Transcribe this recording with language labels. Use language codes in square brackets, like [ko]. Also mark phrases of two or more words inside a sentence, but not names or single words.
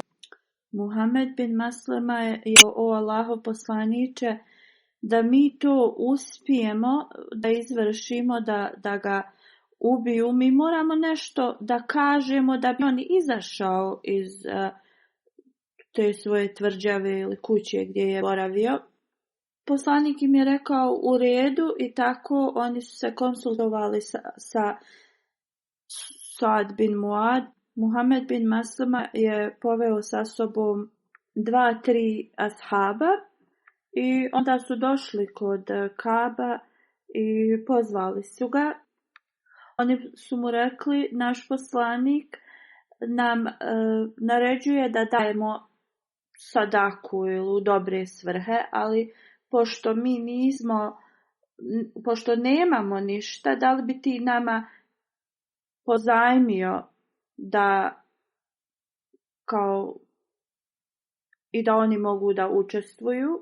[bs] Muhammed bin Maslama je o Allahov poslaniče, da mi to uspijemo da izvršimo, da ga ubiju, mi moramo nešto da kažemo da bi on izašao iz te svoje tvrđave ili kuće gdje je boravio. Poslanik im je rekao u redu i tako oni su se konsultovali sa Sad bin Muad. Muhammed bin Maslama je poveo sa sobom 2-3 ashaba i onda su došli kod Kaba i pozvali su ga. Oni su mu rekli, naš poslanik nam naređuje da dajemo sadaku ili u dobre svrhe, ali pošto nemamo ništa, da li bi ti nama pozajmio da i da oni mogu da učestvuju?